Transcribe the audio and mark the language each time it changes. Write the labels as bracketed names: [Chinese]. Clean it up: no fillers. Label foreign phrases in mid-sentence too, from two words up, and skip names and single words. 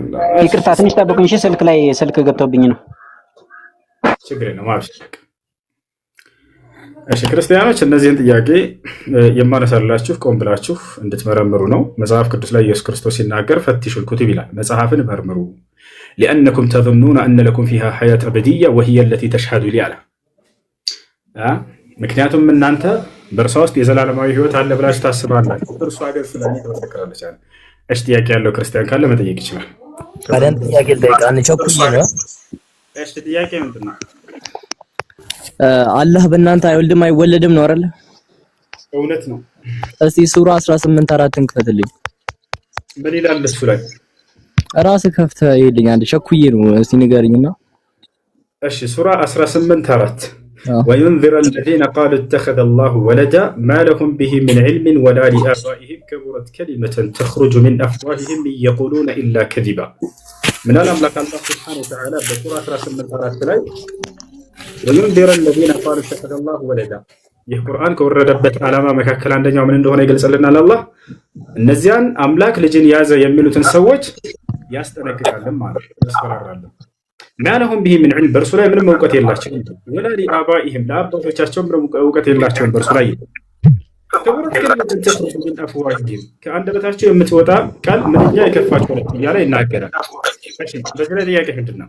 [Amharic] ይቅርታ ትንሽ ጠብቁኝ። እሺ ስልክ ገብቶብኝ ነው። ችግር ነው ማብሽቅ። እሺ ክርስቲያኖች እነዚህን ጥያቄ የማነሳላችሁ ቆም ብላችሁ እንድትመረምሩ ነው። መጽሐፍ ቅዱስ ላይ ኢየሱስ ክርስቶስ ሲናገር [Arabic] فتشوا الكتب [Amharic] ይላል። መጽሐፍን መርምሩ [Arabic] لأنكم تظنون أن لكم فيها حياة أبدية وهي التي تشهد لي على [Amharic] ምክንያቱም እናንተ በእርሷ ውስጥ የዘላለማዊ ህይወት አለ ብላችሁ ታስባላችሁ። እርሷ ግን ስለኔ ተመሰክራለች አለ። እሺ ጥያቄ ያለው ክርስቲያን ካለ መጠየቅ ይችላል። ካለን ጥያቄ ልጠይቃን ቸኩኝ ነው። እሺ ጥያቄ ምንድን ነው? አላህ በእናንተ አይወልድም አይወለድም ነው አይደል? እውነት ነው። እስቲ ሱራ 18:4 ክፈትልኝ። ምን ይላል እሱ ላይ? ራስህ ከፍተህ ይልኝ አንድ ቸኩዬ ነው። እስቲ ንገርኝና። [Arabic] እሺ ሱራ 18:4 وينذر الذين قالوا اتخذ الله ولدا ما لهم به من علم ولا لآبائهم كبرت كلمة تخرج من أفواههم يقولون إلا كذبا. من الأملاك الله سبحانه وتعالى بسورة 18 ላይ وينذر الذين قالوا اتخذ الله ولدا [Amharic] ይህ ቁርአን ከወረደበት ዓላማ መካከል አንደኛው ምን እንደሆነ ይገልጽልናል። አላህ እነዚያን አምላክ ልጅን ያዘ የሚሉትን ሰዎች ያስጠነቅቃል ማለት ያስፈራራል። [Arabic] مالهم به من علم [Amharic] በእርሱ ላይ ምንም እውቀት የላቸውም። [Arabic] ولا لآبائهم [Amharic] ለአባቶቻቸውም ምንም እውቀት የላቸውም በእርሱ ላይ። [Arabic] كبرت كلمة تخرج من أفواههم [Amharic] ከአንደበታቸው የምትወጣ ቃል ምንኛ የከፋች ሆነች እያለ ይናገራል። በዚህ ላይ ጥያቄ ምንድን ነው?